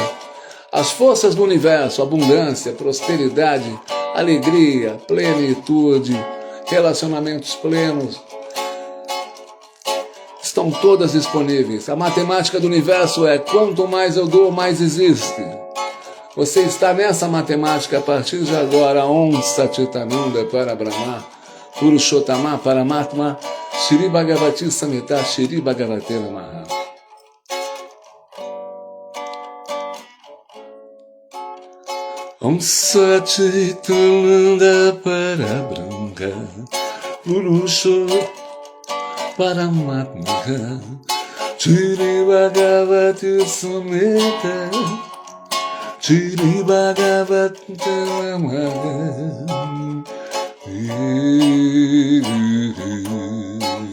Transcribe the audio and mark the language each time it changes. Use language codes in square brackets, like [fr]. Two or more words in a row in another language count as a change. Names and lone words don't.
[pt] As forças do universo, abundância, prosperidade, alegria, plenitude, relacionamentos plenos, estão todas disponíveis. A matemática do universo é: quanto mais eu dou, mais existe. Você está nessa matemática a partir de agora. [sa] Om Satitananda para Brahma Purushottama Paramatma Shri Bhagavati Samhita Shri Bhagavate Namaha. Om Satitananda Parabrahma Purushottama Paramatma Shri Bhagavati Samhita Shri Bhagavate Namaha.